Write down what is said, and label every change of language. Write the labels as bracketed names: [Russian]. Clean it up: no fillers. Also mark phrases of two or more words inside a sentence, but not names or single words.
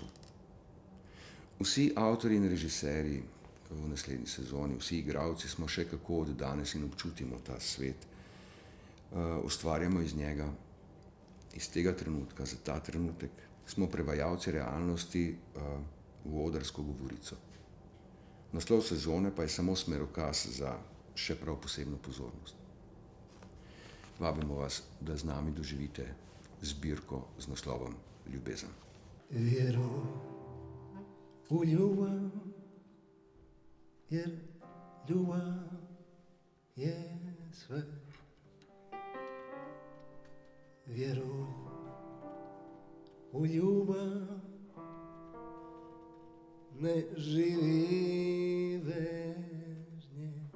[Slovenian] Vsi avtorji in režiserji v naslednji sezoni, vsi igralci smo še kako od danes in občutimo ta svet, ustvarjamo iz njega, iz tega trenutka, za ta trenutek, smo prevajalci realnosti v odrsko govorico. Naslov sezone pa je samo smerokaz za še prav posebno pozornost. Vabimo vas, da z nami doživite zbirko z naslovom Ljubezen. [Croatian] Vjeruj u ljubav, jer ljubav je sve. Vjeruj u ljubav, ne živi bez nje.